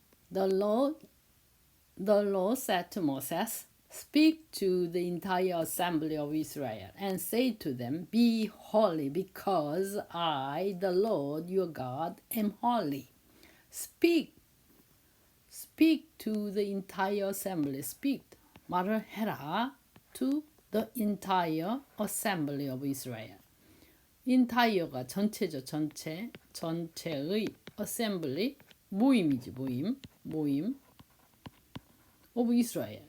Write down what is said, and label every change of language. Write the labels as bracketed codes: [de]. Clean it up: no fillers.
[en] The Lord said to Moses, Speak to the entire assembly of Israel and say to them, Be holy because I, the Lord your God, am holy. Speak to the entire assembly. Speak. [ko] 말을 해라. [en] To the entire assembly of Israel. [ko] Entire가 전체죠. 전체의 assembly 모임이지. 모임 [en] of Israel.